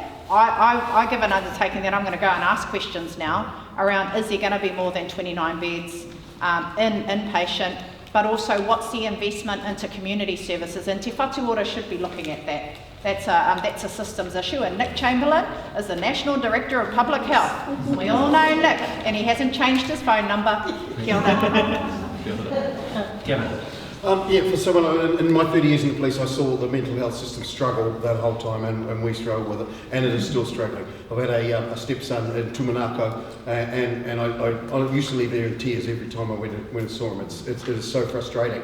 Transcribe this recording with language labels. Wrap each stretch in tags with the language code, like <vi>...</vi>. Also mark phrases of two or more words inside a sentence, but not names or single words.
<en>I give an undertaking that I'm going to go and ask questions now around, is there going to be more than 29 beds in inpatient, but also what's the investment into community services, and Te Whatu Ora should be looking at that. That's a systems issue, and Nick Chamberlain is the National Director of Public Health. We all know Nick, and he hasn't changed his phone number.</en> <mi>Kia ora.</mi> <en>Gavin. For someone in my 30 years in the police, I saw the mental health system struggle that whole time, and we struggle with it, and it is still struggling. I've had a stepson in Tūmanako, and I used to leave there in tears every time I went and saw him. It is so frustrating.</en>